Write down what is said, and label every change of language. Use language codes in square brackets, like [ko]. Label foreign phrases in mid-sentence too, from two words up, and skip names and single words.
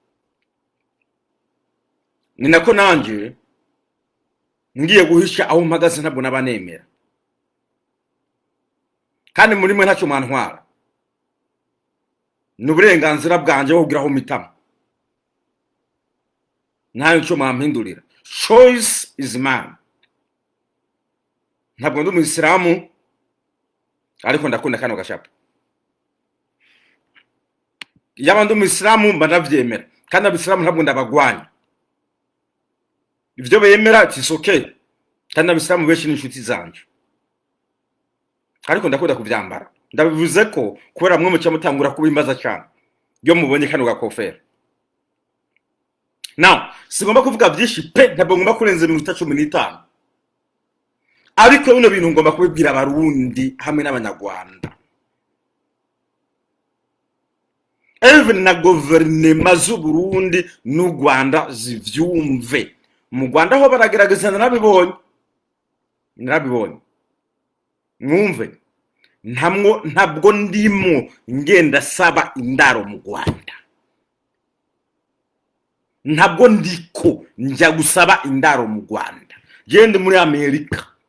[rn] Ni nako nanje ngiye guhisha aho mpagaze, ntabwo nabanemera, kandi muri mwe ntacyo mwantwara. N'uburenganzira bwanje bwo kugira aho mitamo, ntayo cyo mwampindurira. [en] Choice is mine. [rn] Ntabwo ndi umuyisilamu, ariko ndakunda kano gashapa. Yaba ndi umuyisilamu mba ndavyemera, kandi abisilamu ntabwo ndabagwanya. Ivyo bemera [en] it's okay, [rn] kandi abisilamu benshi ni inshuti zanje, ariko ndakunda kuvyambara. Ndabivuze ko kubera mwe mucya mutangura kubimbaza cyane yo mubonye kano gakofero. Now sigomba kuvuga byinshi pe, ntabwo ngomba kurenza iminota 15, ariko bino bintu ngomba kubibwira abarundi hamwe n'abanyarwanda, even na guverinoma z'u Burundi n'u Rwanda zivyumve. Mu Rwanda ho baragerageza, narabibonye mwumve. Ntabwo ndimo ngenda saba indaro mu Rwanda, ntabwo ndiko njya gusaba indaro mu Rwanda, gende muri Amerika.